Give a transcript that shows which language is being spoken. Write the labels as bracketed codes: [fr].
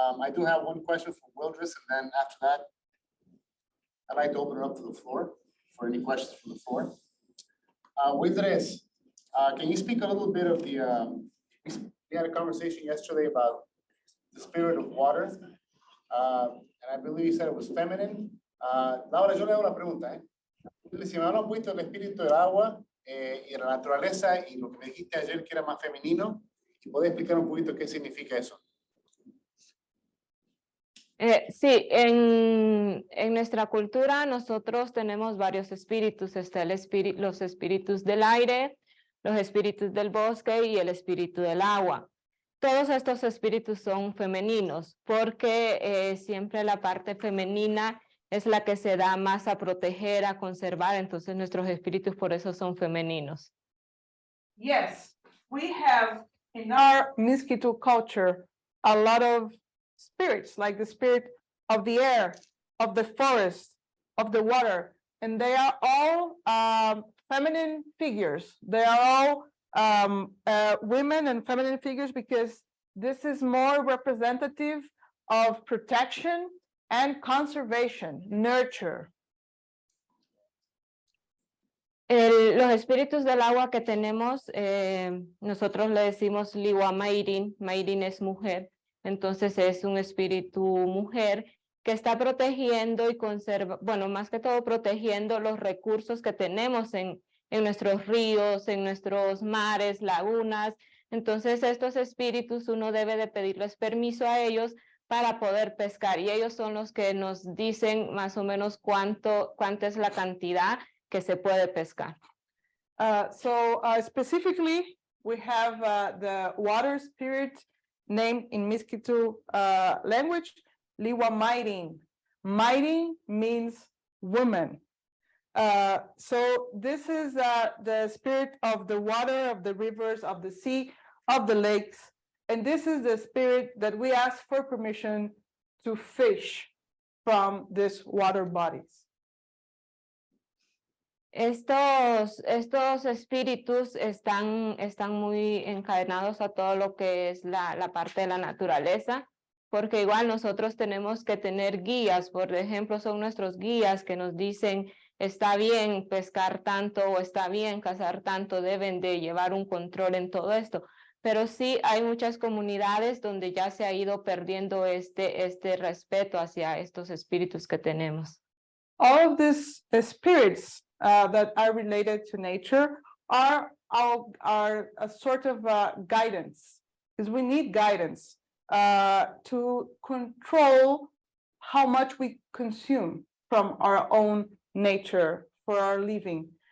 [en] I do have one question from Wildres, and then after that, I'd like to open it up to the floor for any questions from the floor. Wildres, can you speak a little bit of the, we had a conversation yesterday about the spirit of water, and I believe you said it was feminine. [es] Laura, yo le hago una pregunta, Si me han puesto el espíritu del agua y la naturaleza y lo que me dijiste ayer que era más femenino, ¿puedes explicar un poquito qué significa eso? Sí, en nuestra cultura nosotros tenemos varios espíritus. Está los espíritus del aire, los espíritus del bosque y el espíritu del agua. Todos estos espíritus son femeninos porque siempre la parte femenina es la que se da más a proteger, a conservar. Entonces nuestros espíritus por eso son femeninos. [en] Yes, we have in our Miskitu culture a lot of spirits, like the spirit of the air, of the forest, of the water, and they are all feminine figures. They are all women and feminine figures because this is more representative of protection and conservation, nurture. [es] Los espíritus del agua que tenemos, nosotros le decimos Liwa Mairin. Mairin es mujer. Entonces es un espíritu mujer que está protegiendo y conserva, bueno, más que todo protegiendo los recursos que tenemos en nuestros ríos, en nuestros mares, lagunas. Entonces estos espíritus uno debe de pedirles permiso a ellos para poder pescar y ellos son los que nos dicen más o menos cuánta es la cantidad que se puede pescar. [en] Specifically, we have the water spirit named in Miskitu language, Liwa Mairin. Mairin means woman. So this is the spirit of the water, of the rivers, of the sea, of the lakes. And this is the spirit that we ask for permission to fish from these water bodies. [es] Estos espíritus están muy encadenados a todo lo que es la parte de la naturaleza, porque igual nosotros tenemos que tener guías. Por ejemplo, son nuestros guías que nos dicen está bien pescar tanto o está bien cazar tanto, deben de llevar un control en todo esto. Pero sí hay muchas comunidades donde ya se ha ido perdiendo este respeto hacia estos espíritus que tenemos. [en] All of these spirits that are related to nature are a sort of guidance, because we need guidance to control how much we consume from our own nature for our living.